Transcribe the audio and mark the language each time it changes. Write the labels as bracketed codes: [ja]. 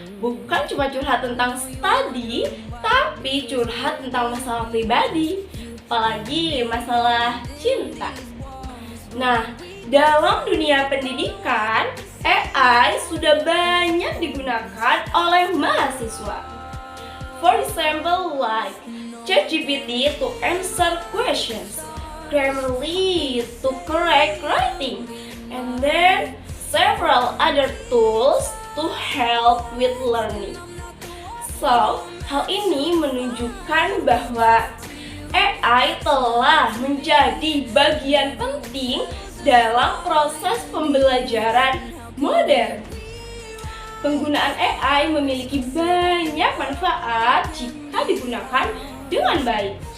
[id] Bukan cuma curhat tentang studi, tapi curhat tentang masalah pribadi, apalagi masalah cinta. Nah, dalam dunia pendidikan, AI sudah banyak digunakan oleh mahasiswa. [en] For example, like ChatGPT to answer questions, Grammarly to correct writing, and then several other tools to help with learning. [id] So, hal ini menunjukkan bahwa AI telah menjadi bagian penting dalam proses pembelajaran modern. Penggunaan AI memiliki banyak manfaat jika digunakan dengan baik.